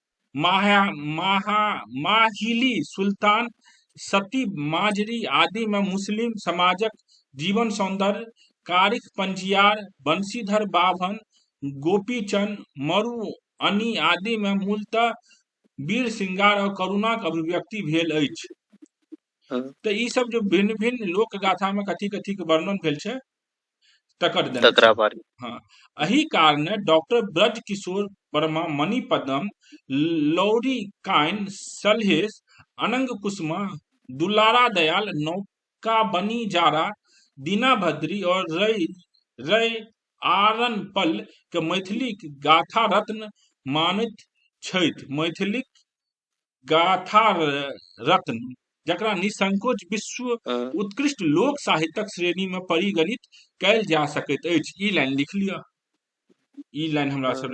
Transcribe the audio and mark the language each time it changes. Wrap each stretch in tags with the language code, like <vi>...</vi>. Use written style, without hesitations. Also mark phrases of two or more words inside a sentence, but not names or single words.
<mai>माहिली सुल्तान, सती माजरी आदि में मुस्लिम समाजक जीवन सौंदर्य, कारिख पंजियार, बंशीधर बाभन, गोपीचंद, मरु अनी आदि में मूलतः वीर श्रृंगार और करुणाक अभिव्यक्ति भेल अछि। हम्म, तो ई सब जो भिन्न भिन्न लोक गाथा में कथी कथी के वर्णन भेल छै तकर देने छै। तकरा बारे। हाँ, एही कारणे डॉक्टर ब्रज किशोर वर्मा मणिपद्म, लौरी काइन, सलहेश, अनंग कुसुमा, दुलारा दयाल, नौका बनिजारा, दीना भद्री और रय आरनपल के मैथिली गाथा रत्न मानैत छथि। मैथिली गाथा रत्न जकरा निसंकोच विश्व हम्म, उत्कृष्ट लोक साहित्यक श्रेणी में परिगणित कैल जा सकैत अछि। ई लाइन लिख लिअ, ई लाइन हमरा सब</mai>